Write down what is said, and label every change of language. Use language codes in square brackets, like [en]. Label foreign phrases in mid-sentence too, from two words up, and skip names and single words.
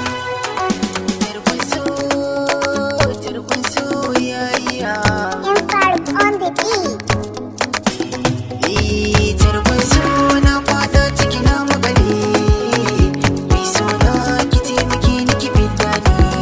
[ha] Tarkon so, tarkon soyayya. [en] Impact on the beat. [ha] Eh, tarkon so na faɗa ciki na maƙale. Mai so na ki taimake ni ki fidda ni.